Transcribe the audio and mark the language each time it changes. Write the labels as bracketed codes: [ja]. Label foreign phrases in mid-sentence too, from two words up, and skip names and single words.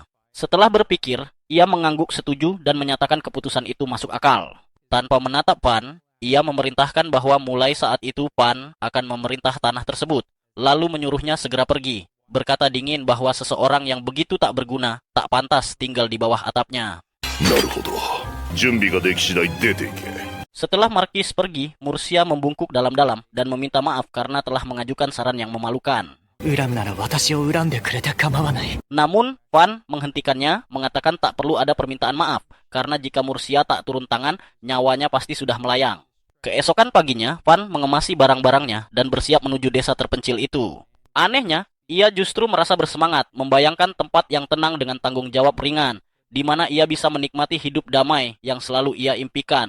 [id] Setelah berpikir, ia mengangguk setuju dan menyatakan keputusan itu masuk akal. Tanpa menatap Van, ia memerintahkan bahwa mulai saat itu Van akan memerintah tanah tersebut, lalu menyuruhnya segera pergi, berkata dingin bahwa seseorang yang begitu tak berguna tak pantas tinggal di bawah atapnya. [ja] なるほど。準備ができ次第出ていけ。 [id] Setelah Marquis pergi, Mursia membungkuk dalam-dalam dan meminta maaf karena telah mengajukan saran yang memalukan. [ja] 恨むなら私を恨んでくれて構わない。 [id] Namun, Van menghentikannya, mengatakan tak perlu ada permintaan maaf, karena jika Mursia tak turun tangan, nyawanya pasti sudah melayang. Keesokan paginya, Van mengemasi barang-barangnya dan bersiap menuju desa terpencil itu. Anehnya, ia justru merasa bersemangat, membayangkan tempat yang tenang dengan tanggung jawab ringan, di mana ia bisa menikmati hidup damai yang selalu ia impikan.